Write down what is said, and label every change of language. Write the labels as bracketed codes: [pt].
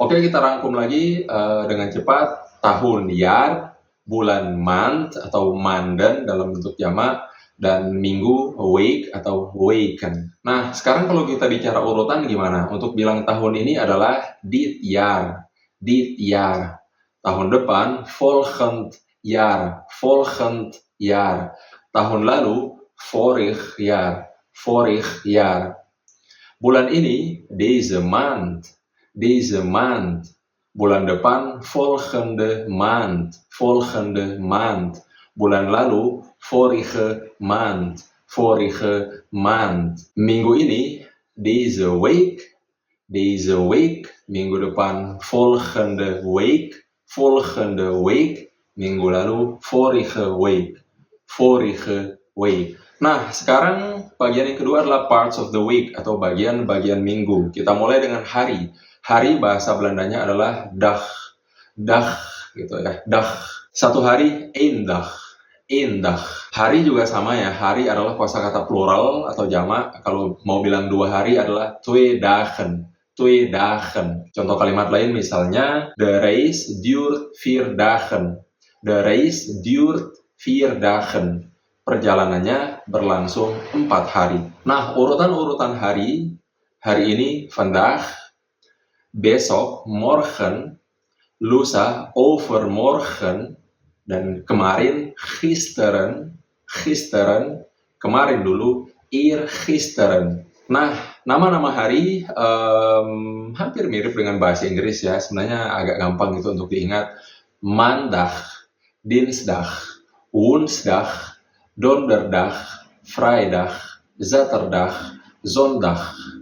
[id] Oke, kita rangkum lagi dengan cepat. Tahun jaar, bulan maand atau maanden dalam bentuk jamak, dan minggu week atau weken. Nah, sekarang kalau kita bicara urutan gimana? Untuk bilang tahun ini adalah [nl] dit jaar. Dit jaar. [id] Tahun depan, [nl] volgend jaar, volgend jaar. [id] Tahun lalu, [nl] vorig jaar, vorig jaar. [id] Bulan ini, [nl] deze maand, deze maand. [id] Bulan depan, [nl] volgende maand, volgende maand. [id] Bulan lalu, [nl] vorige maand, vorige maand. [id] Minggu ini, [nl] deze week, deze week. [id] Minggu depan, [nl] volgende week, volgende week. [id] Minggu lalu, [nl] vorige week. Vorige week. [id] Nah, sekarang bagian yang kedua adalah [en] parts of the week [id] atau bagian-bagian minggu. Kita mulai dengan hari. Hari bahasa Belandanya adalah dag. [nl] Dag, [id] gitu ya. [nl] Dag. [id] Satu hari, [nl] één dag. Één dag. [id] Hari juga sama ya. Hari adalah kosakata plural atau jamak. Kalau mau bilang 2 hari adalah [nl] 2 dagen. 2 dagen. [id] Contoh kalimat lain misalnya, [nl] de reis duurt 4 dagen. De reis duurt 4 dagen. [id] Perjalanannya berlangsung 4 hari. Nah, urutan-urutan hari ini vandaag, besok, morgen, lusa, overmorgen, dan kemarin, gisteren, kemarin dulu, eergisteren. Nah, nama-nama hari hampir mirip dengan bahasa Inggris ya. Sebenarnya agak gampang gitu untuk diingat. [nl] Maandag, dinsdag, woensdag, donderdag, vrijdag, zaterdag, zondag.